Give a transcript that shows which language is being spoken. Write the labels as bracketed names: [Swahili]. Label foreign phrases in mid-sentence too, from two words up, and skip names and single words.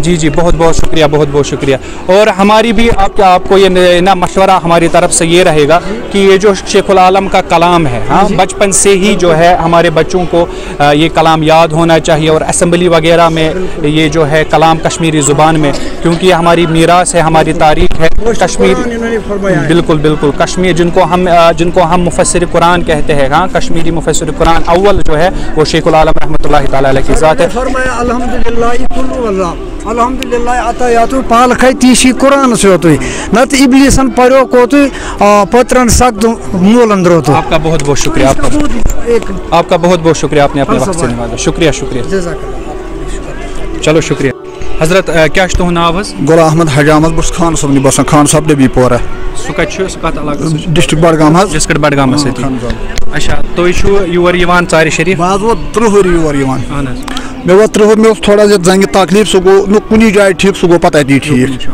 [Urdu] جی جی بہت بہت شکریہ, بہت بہت شکریہ. اور ہماری بھی آپ کو یہ نا مشورہ ہماری طرف سے یہ رہے گا کہ یہ جو شیخ العالم کا کلام ہے, ہاں بچپن سے ہی جو ہے ہمارے بچوں کو یہ کلام یاد ہونا چاہیے, اور اسمبلی وغیرہ میں یہ جو ہے کلام کشمیری زبان میں, کیونکہ یہ ہماری میراث ہے, ہماری تاریخ ہے کشمیر. بالکل بالکل, کشمیر جن کو ہم مفسر قرآن کہتے ہیں, ہاں کشمیری مفسر قرآن اول جو ہے وہ شیخ العالم رحمۃ اللہ تعالیٰ علیہ کی ذات ہے. [Kashmiri] الحمدللہ عطایات پال کھتی سی قرآن سے ہوتی نت ابلیسن پریو کوت پترن سخت مولن روت. [Urdu] آپ کا بہت بہت شکریہ, آپ کا بہت بہت شکریہ, آپ نے اپنے وقت سے نوازا. شکریہ شکریہ, چلو شکریہ. [Kashmiri] حضرت کیا تہد ناو حظ؟ غلام احمد حج احمد بس خان صاحب نی بسان خان صاحب نبی پورہ. سہ کت کت علاقہ؟ ڈسٹرکٹ بڈگام حظ. ڈسٹرکٹ بڈگام سۭتی. اچھا تُہۍ چھُو یور یِوان ژارِ شریف؟ بہٕ حظ ووت 30 ؤری یور یِوان. اہن حظ. مےٚ ووت 30 ؤری, مےٚ اوس تھوڑا زنٛگہِ تکلیٖف, سُہ گوٚو نہٕ کُنی جایہِ ٹھیٖک, سُہ گوٚو پتہٕ اتی ٹھیٖک.